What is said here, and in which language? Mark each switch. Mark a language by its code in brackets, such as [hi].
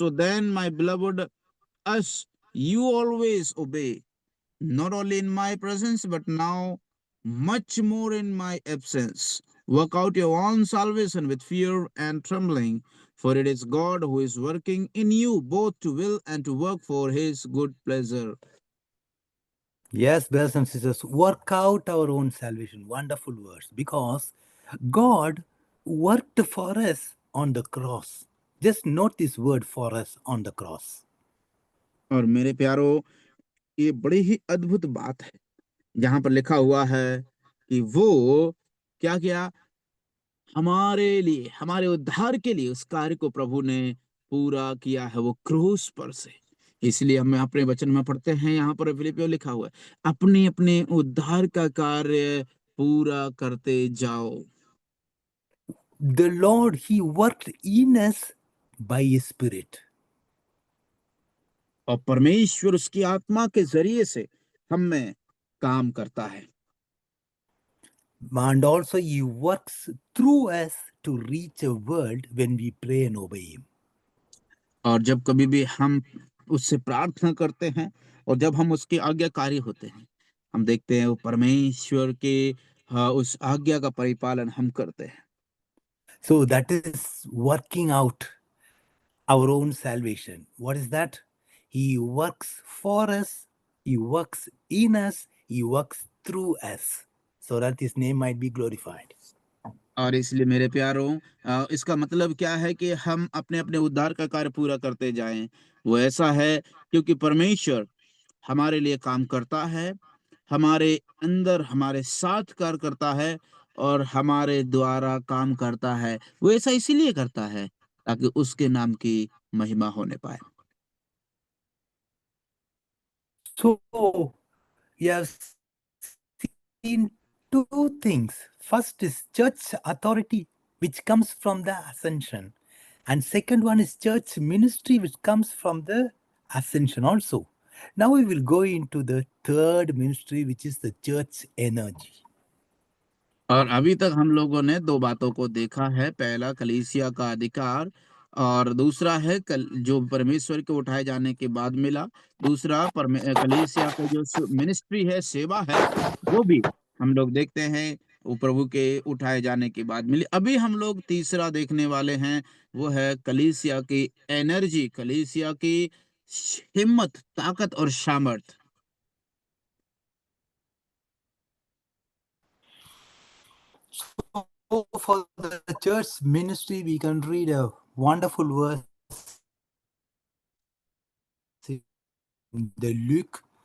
[en] So then my beloved, as you always obey, not only in my presence, but now much more in my absence. Work out your own salvation with fear and trembling, for it is God who is working in you both to will and to work for his good pleasure. Yes, brothers and sisters, work out our own salvation. Wonderful words. Because God worked for us on the cross. Just note this word for us on the cross. [hi] और मेरे प्यारो, ये बड़ी ही अद्भुत बात है, जहां पर लिखा हुआ है कि वो क्या किया, हमारे लिए, हमारे उद्धार के लिए उस कार्य को प्रभु ने पूरा किया है, वो क्रूस पर से। इसलिए हम अपने वचन में पढ़ते हैं, यहाँ पर फिलिपियों लिखा हुआ है, अपने अपने उद्धार का कार्य पूरा करते जाओ। [en] The Lord, He worked in us by His Spirit. [hi] और परमेश्वर उसकी आत्मा के जरिए से हम में काम करता है। [en] And also He works through us to reach a world when we pray and obey Him. [hi] और जब कभी भी हम उससे प्रार्थना करते हैं और जब हम उसके आज्ञाकारी होते हैं, हम देखते हैं वो परमेश्वर के उस आज्ञा का परिपालन हम करते हैं। [en] So that is working out our own salvation. What is that? He works for us, He works in us, He works through us, so that His name might be glorified. [hi] और इसलिए मेरे प्यारों, इसका मतलब क्या है कि हम अपने अपने उद्धार का कार्य पूरा करते जाएं। वो ऐसा है क्योंकि परमेश्वर हमारे लिए काम करता है, हमारे अंदर हमारे साथ कार्य करता है और हमारे द्वारा काम करता है। वो ऐसा इसीलिए करता है ताकि उसके नाम की महिमा होने पाए। [en] So we have seen two things. First is church authority, which comes from the ascension, and second one is church ministry, which comes from the ascension also. Now we will go into the third ministry, which is the church energy. [hi] और अभी तक हम लोगों ने दो बातों को देखा है, पहला कलीसिया का अधिकार और दूसरा है जो परमेश्वर के उठाए जाने के बाद मिला। दूसरा कलीसिया का जो मिनिस्ट्री है, सेवा है, वो भी हम लोग देखते हैं वो प्रभु के उठाए जाने के बाद मिली। अभी हम लोग तीसरा देखने वाले हैं, वो है कलीसिया की एनर्जी, कलीसिया की हिम्मत, ताकत और सामर्थ। [en] So for the church ministry, we can read a wonderful verse in the Luke.